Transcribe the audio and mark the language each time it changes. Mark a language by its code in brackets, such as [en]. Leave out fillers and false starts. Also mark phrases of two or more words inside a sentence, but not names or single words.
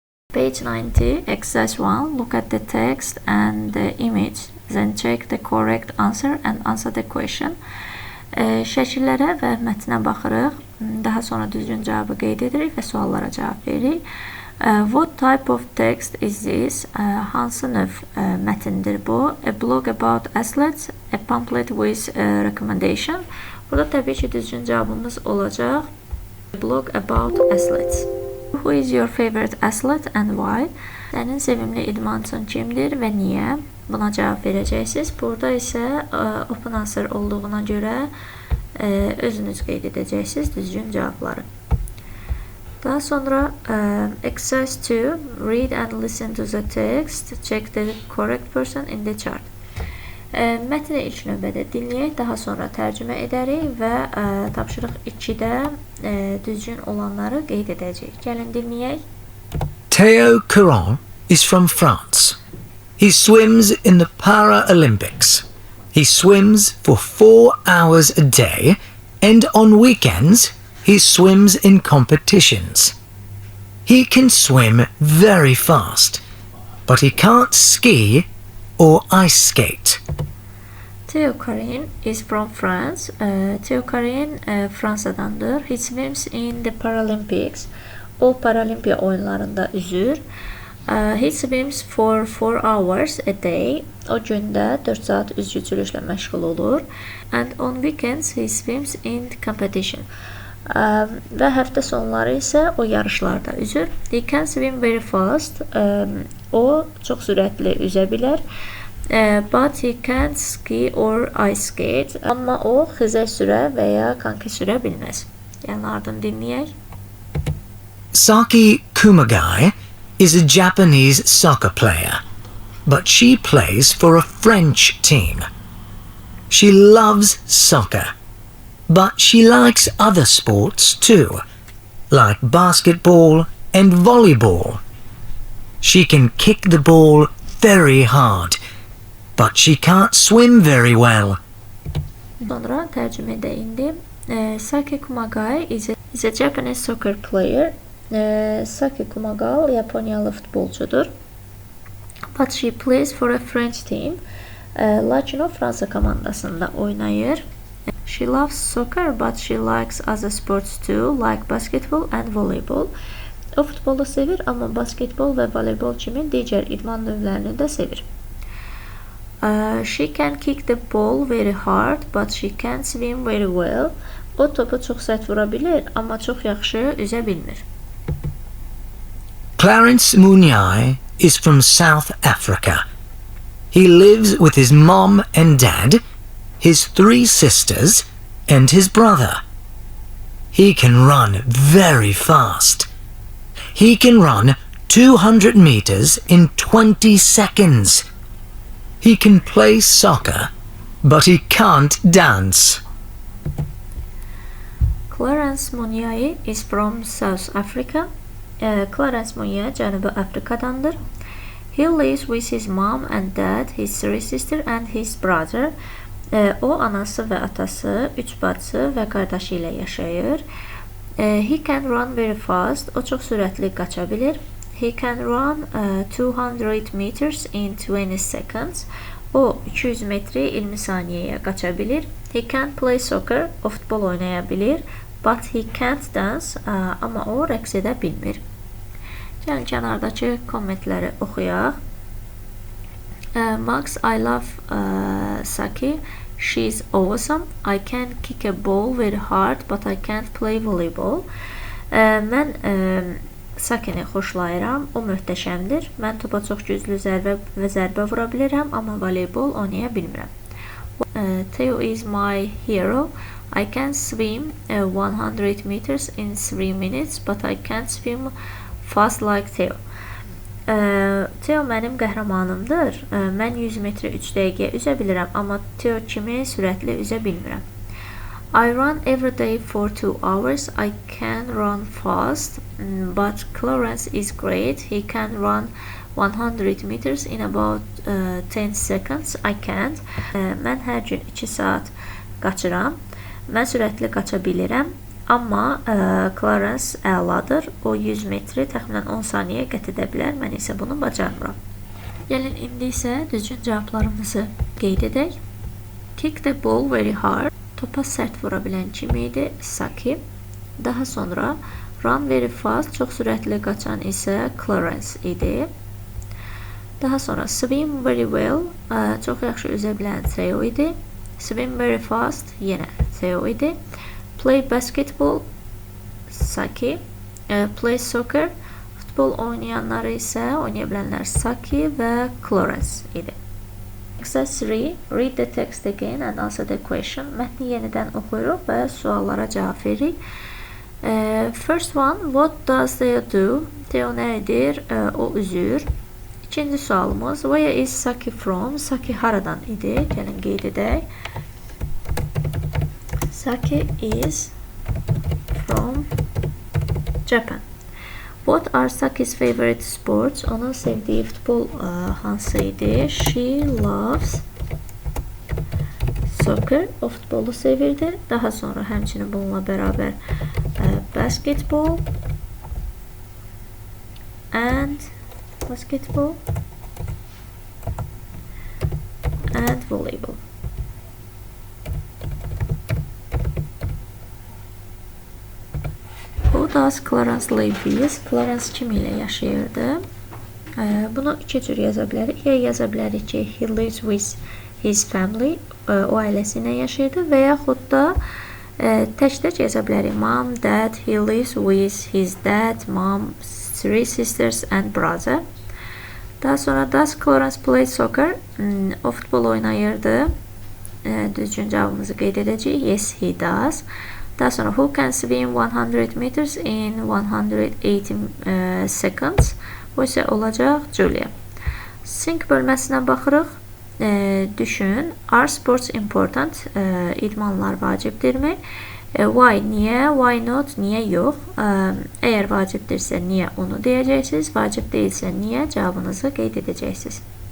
[en] Page 90, exercise 1. Look at the text and the image. Then check the correct answer and answer the question. [az] Şəkillərə və mətnə baxırıq. Daha sonra düzgün cavabı qeyd edirik və suallara cavab veririk. [en] What type of text is this? [az] Hansı növ mətindir bu? [en] A blog about athletes, a pamphlet with a recommendation. [az] Burada təbii ki, düzgün cavabımız olacaq. [en] A blog about athletes. Who is your favorite athlete and why? [az] Sənin sevimli idmançın kimdir və niyə? Buna cavab verəcəksiniz. Burada isə [en] open answer [az] olduğuna görə özünüz qeyd edəcəksiniz düzgün cavabları. Daha sonra exercise 2. [en] Read and listen to the text. Check the correct person in the chart. [az] Mətni ilk növbədə dinləyək, daha sonra tərcümə edərik və tapşırıq 2-də düzgün olanları qeyd edəcəyik. Gəlin dinləyək. [en] Théo Caron is from France. He swims in the Paralympics. He swims for 4 hours a day, and on weekends he swims in competitions. He can swim very fast, but he can't ski or ice skate. Théo Caron is from France. [az] Théo Caron Fransadandır. [en] He swims in the Paralympics. [az] O Paralimpiya oyunlarında üzür. [en] He swims for 4 hours a day. [az] O gündə 4 saat üzgüçülüklə məşğul olur. [en] And on weekends he swims in competition. [az] Və həftə sonları isə o yarışlarda üzür. [en] He can swim very fast. [az] O çox sürətli üzə bilər. [en] But he can't ski or ice skate. [az] Amma o xizək sürə və ya konki sürə bilməz. Yəni ardın dinləyək. [en] Saki Kumagai is a Japanese soccer player, but she plays for a French team. She loves soccer, but she likes other sports too, like basketball and volleyball. She can kick the ball very hard, but she can't swim very well. [az] Sonra tərcümədə indi. [en] Saki Kumagai is a Japanese soccer player. [az] Saki Kumagai Yaponiyalı futbolcudur. [en] But she plays for a French team. [az] Lakin o Fransa komandasında oynayır. [en] She loves soccer, but she likes other sports too, like basketball and volleyball. [az] O futbolu sevir, amma basketbol və voleybol kimi digər idman növlərini də sevir. [en] She can kick the ball very hard, but she can't swim very well. [az] O topu çox sərt vura bilir, amma çox yaxşı üzə bilmir. [en] Clarence Munyai is from South Africa. He lives with his mom and dad, his 3 sisters, and his brother. He can run very fast. He can run 200 meters in 20 seconds. He can play soccer, but he can't dance. Clarence Munyai is from South Africa. [az] Clarence Munyai Cənubi Afrikadandır. [en] He lives with his mom and dad, his 3 sisters and his brother. [az] O anası və atası, 3 bacısı və qardaşı ilə yaşayır. [en] He can run very fast. [az] O çox sürətli qaça bilir. [en] He can run 200 meters in 20 seconds. [az] O 200 metri 20 saniyəyə qaça bilir. [en] He can play soccer. [az] O futbol oynaya bilir. [en] But he can't dance. [az] Amma o rəqs edə bilmir. Gəlin kənardakı kommentləri oxuyaq. [en] Max, I love Saki. She's awesome. I can kick a ball very hard, but I can't play volleyball. [az] Mən Sakini xoşlayıram. O möhtəşəmdir. Mən topa çox güclü zərbə vura bilirəm, amma voleybol oynaya bilmirəm. [en] Theo is my hero. I can swim 100 meters in 3 minutes, but I can't swim fast like Theo. [az] Theo mənim qəhrəmanımdır. Mən 100 metre 3 dəqiqə üzə bilirəm, amma Theo kimi sürətli üzə bilmirəm. [en] I run every day for 2 hours. I can run fast, but Clarence is great. He can run 100 meters in about 10 seconds. I can't. [az] Mən hər gün 2 saat qaçıram. Mən sürətli qaça bilirəm. Amma Clarence əladır. O 100 metri təxminən 10 saniyə qət edə bilər. Mən isə bunu bacarmıram. Gəlin indi isə düzgün cavablarımızı qeyd edək. [en] Kick the ball very hard. [az] Topa sərt vura bilən kim idi? [en] Saki. [az] Daha sonra [en] run very fast. [az] Çox sürətli qaçan isə Clarence idi. Daha sonra [en] swim very well. [az] Çox yaxşı üzə bilən Theo idi. [en] Swim very fast. [az] Yenə Theo idi. [en] Play basketball, Saki. Play soccer, [az] futbol oynayanları isə oynaya bilənlər Saki və Clarence idi. [en] Exercise 3. Read the text again and answer the question. [az] Mətni yenidən oxuyuruq və suallara cavab veririk. [en] First one, what does Theo do? [az] Theo nə edir? O üzür. İkinci sualımız, [en] where is Saki from? [az] Saki haradan idi? Gəlin qeyd edək. [en] Saki is from Japan. What are Saki's favorite sports? [az] Onun sevdiği futbol hansıydı? [en] She loves soccer. [az] O futbolu sevirdi. Daha sonra həmçinin bununla beraber [en] basketball and volleyball. Who does Clarence live with? [az] Clarence kim ilə yaşayırdı? Bunu iki cür yaza bilərik. Ya yaza bilərik ki, [en] he lives with his family. [az] O ailəsi ilə yaşayırdı. Və yaxud da tək-tək yaza bilərik. [en] Mom, dad, he lives with his dad, mom, 3 sisters and brother. [az] Daha sonra [en] does Clarence play soccer? [az] O futbol oynayırdı. Düzgün cavabımızı qeyd edəcəyik. [en] Yes, he does. [az] Daha sonra [en] who can swim 100 meters in 180 seconds? [az] Bu isə olacaq Julia. Sing bölməsinə baxırıq. Düşün. [en] Are sports important? [az] İdmanlar vacibdirmi? Why? Niyə? [en] Why not? [az] Niyə yox? Əgər vacibdirsə niyə onu deyəcəksiniz? Vacib deyilsə niyə? Cavabınızı qeyd edəcəksiniz.